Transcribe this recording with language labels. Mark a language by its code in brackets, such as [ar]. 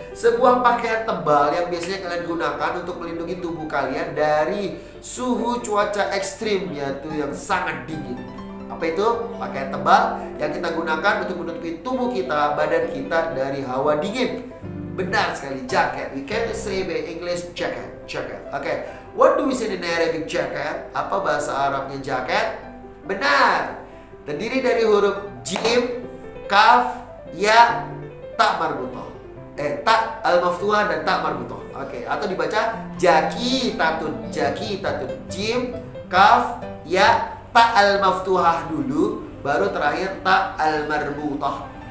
[id] Sebuah pakaian tebal yang biasanya kalian gunakan untuk melindungi tubuh kalian dari suhu cuaca ekstrim, yaitu yang sangat dingin. Apa itu? Pakaian tebal yang kita gunakan untuk menutupi tubuh kita, badan kita dari hawa dingin. Benar sekali, jacket. [en] We can say by English jacket. Jacket. Oke. What do we say in Arabic jacket? [id] Apa bahasa Arabnya jacket? Benar. Terdiri dari huruf jim, kaf, ya, ta marbutoh. Ta al-maftuhah dan ta marbutoh. Oke, atau dibaca jakitatun. Jakitatun. Jim, kaf, ya, ta al-maftuhah dulu, baru terakhir ta al-marbutoh.